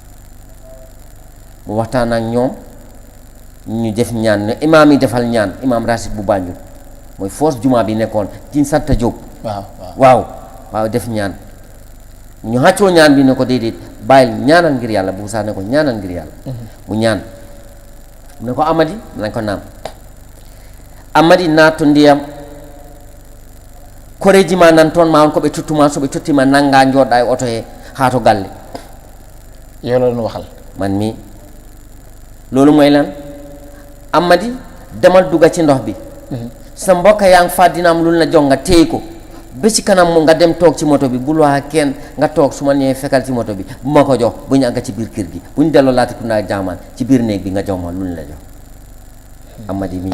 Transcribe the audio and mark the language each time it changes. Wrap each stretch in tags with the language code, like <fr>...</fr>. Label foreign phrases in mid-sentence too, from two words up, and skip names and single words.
<wo>mu waxtaan ak ñoom ñu def ñaan ne imaam yi defal ñaan imaam Rashid bu Banjul mooy force juma bi nekkoon ci sant Diop waaw def ñaan ñu xàccoo ñaan bi ne ko déedéet bàyyil ñaanal ngir yàlla Buubu Saar ne ko ñaanal ngir yàlla mu ñaan mu ne ko Amady nañ ko naam Amady</wo> <ff>naatu ndiyam koreji ma nan toon ma on ko ɓe tottuma so ɓe tottima nanga jooɗɗa e oto he haa to galle</ff> <wo>yow la doon waxal man mi loolu mooy lan Amady demal dugga ci ndox bi sa mbokk yaa ngi fàddinaam lu la jox nga téye ko ba ci kanam mu nga dem toog ci moto bi bul wax kenn nga toog su ma ñëwee fekkal ci moto bi bu ma ko jox bu ñu àgg ci biir kër gi bu ñu delloo Latrikunda Jaman ci biir néeg bi nga jox ma lu ñu la jox Amady mii</wo>